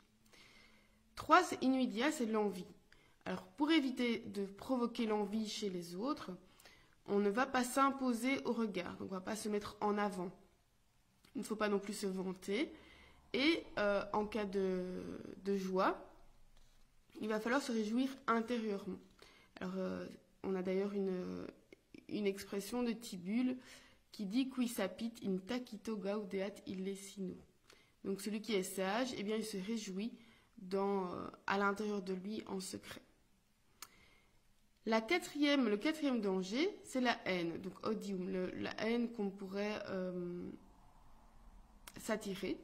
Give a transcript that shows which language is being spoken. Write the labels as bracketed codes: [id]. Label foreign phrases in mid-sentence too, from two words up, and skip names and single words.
[fr] 3, c'est invidia, c'est l'envie. Alors, pour éviter de provoquer l'envie chez les autres, on ne va pas s'imposer au regard, donc on ne va pas se mettre en avant. Il ne faut pas non plus se vanter. Et en cas de joie, il va falloir se réjouir intérieurement. Alors, on a d'ailleurs une expression de Tibulle qui dit « [la] Qui sapit in tacito gaudeat illesino ». [fr] Donc celui qui est sage, eh bien, il se réjouit à l'intérieur de lui en secret. Le quatrième danger, c'est la haine, donc odium, la haine qu'on pourrait s'attirer.